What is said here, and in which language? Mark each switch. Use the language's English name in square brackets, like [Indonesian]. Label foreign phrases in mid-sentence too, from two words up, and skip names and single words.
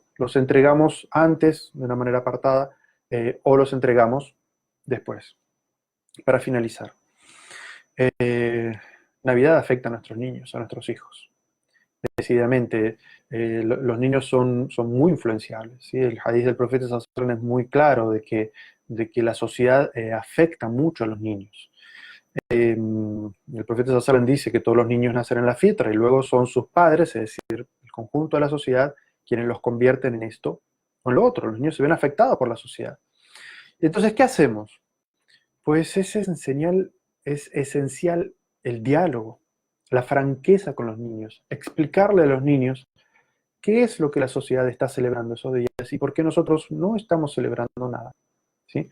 [Spanish] Los entregamos antes, de una manera apartada, o los entregamos después. Para finalizar, Navidad afecta a nuestros niños, a nuestros hijos. Decididamente, los niños son muy influenciables, ¿sí? El hadith del profeta [Arabic] صلى الله عليه وسلم [Spanish] es muy claro de que la sociedad afecta mucho a los niños. El profeta [Arabic] صلى الله عليه وسلم [Spanish] dice que todos los niños nacen en la fitra y luego son sus padres, es decir, el conjunto de la sociedad, quienes los convierten en esto o en lo otro. Los niños se ven afectados por la sociedad. Entonces, ¿qué hacemos? Pues es esencial el diálogo, la franqueza con los niños, explicarle a los niños qué es lo que la sociedad está celebrando esos días y por qué nosotros no estamos celebrando nada, ¿sí?